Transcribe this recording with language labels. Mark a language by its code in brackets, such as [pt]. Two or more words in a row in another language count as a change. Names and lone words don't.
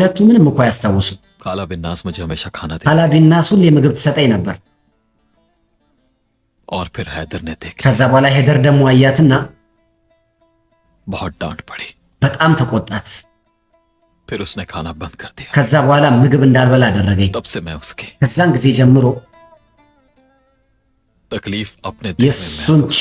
[am] ሁለቱ ምንም እኮ ያስታውሱ። [ur] खाला बिन्नास मुझे हमेशा खाना दे, [am] ሀላቢናስ ሁሌ ምግብ ትሰጠኝ ነበር። [ur] और फिर हैदर ने देखा, [am] ከዛ በኋላ ሄደር ደግሞ አያትና [ur] बहुत डांट पड़ी। [am] በጣም ተቆጣት። [ur] फिर उसने खाना बंद कर दिया। [am] ከዛ በኋላ ምግብ እንዳልበላ አደረገኝ። [ur] तब से मैं उसकी [am] ከዛን ጊዜ ጀምሮ [ur] तकलीफ अपने दिल में [am] የእሱን [ur] महसूस